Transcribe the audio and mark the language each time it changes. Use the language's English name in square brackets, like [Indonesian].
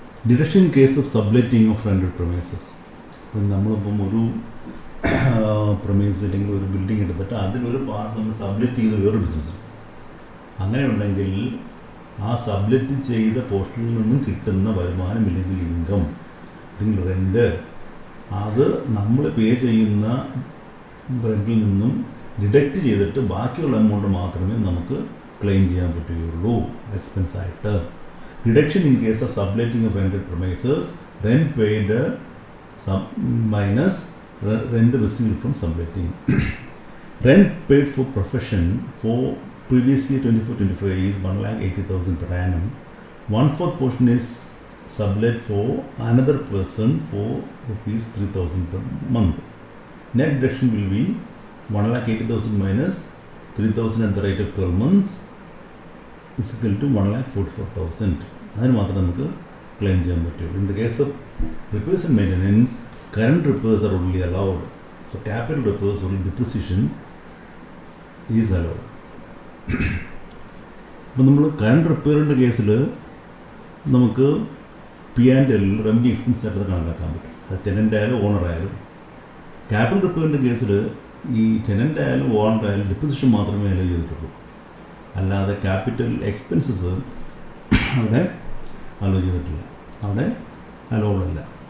[English] Deduction in case of subletting of rented premises. [Malayalam] ഇപ്പം നമ്മളിപ്പം ഒരു പ്രൊമൈസ് അല്ലെങ്കിൽ ഒരു ബിൽഡിംഗ് എടുത്തിട്ട് അതിലൊരു പാർട്ട് നമ്മൾ സബ്ലെറ്റ് ചെയ്ത് വേറൊരു ബിസിനസ്, അങ്ങനെ ഉണ്ടെങ്കിൽ ആ സബ്ലെറ്റ് ചെയ്ത പോർഷനിൽ നിന്നും കിട്ടുന്ന വരുമാനം ഇല്ലെങ്കിൽ ഇൻകം അല്ലെങ്കിൽ റെൻറ്റ് അത് നമ്മൾ പേ ചെയ്യുന്ന റെൻറ്റിൽ നിന്നും ഡിഡക്റ്റ് ചെയ്തിട്ട് ബാക്കിയുള്ള എമൗണ്ട് മാത്രമേ നമുക്ക് ക്ലെയിം ചെയ്യാൻ പറ്റുകയുള്ളൂ എക്സ്പെൻസ് ആയിട്ട്. [English] Deduction in case of subletting of rented premises, rent paid minus rent received from subletting. Rent paid for profession for previous year 24-25 is 1,80,000 per annum. 1/4 portion is sublet for another person for ₹3,000 per month. Net deduction will be 1,80,000 minus 3,000 at the rate of 12 months is equal to 1,44,000. [Malayalam] അതിന് മാത്രമേ നമുക്ക് claim ചെയ്യാൻ പറ്റുള്ളൂ. [English] In the case of repairs and maintenance, current repairs are only allowed. For capital repairs, only depreciation is allowed. [Malayalam] അപ്പം നമ്മൾ current റിപ്പയറിൻ്റെ കേസിൽ നമുക്ക് P&L revenue expense ആയിട്ട് കണക്കാക്കാൻ പറ്റും. അത് ടെനൻ്റ് ആയാലും ഓണർ ആയാലും. ക്യാപിറ്റൽ റിപ്പയറിൻ്റെ കേസിൽ ഈ ടെനൻ്റ് ആയാലും ഓണർ ആയാലും ഡിപ്പോസിഷൻ മാത്രമേ അലോ ചെയ്തിട്ടുള്ളൂ. അല്ലാതെ ക്യാപിറ്റൽ എക്സ്പെൻസസ് അവിടെ അലോ ചെയ്തിട്ടില്ല, അവിടെ അലോഡ് അല്ല.